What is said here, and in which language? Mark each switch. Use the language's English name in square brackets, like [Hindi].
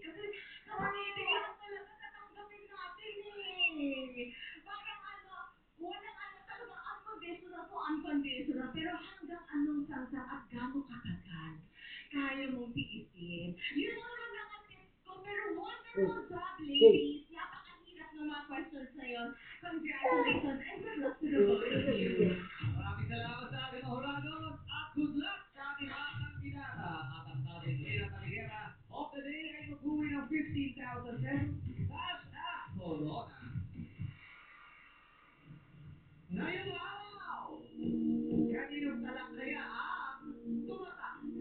[Filipino] Kasi sa pag-ibig lang talaga tatanggapin natin eh. Parang walang talaga [English] unconditional to unconditional. [Filipino] Pero hanggang anong sangsang at gaano katagal kaya mong tiisin. Yun naman mga tips ko. Pero [English] wonderful job, ladies. [Filipino] Napakahirap ng mga questions na yun. [English] Congratulations and good luck to the both of you. [Filipino] Maraming salamat sa ating mga Horados at good luck sa ating mga kandidata. At ang ating Rina Taligera of the day ay mag-uwi ng 15,000 pesos cash at Corona. Ngayong araw, kaninong talak kaya ang tumatak?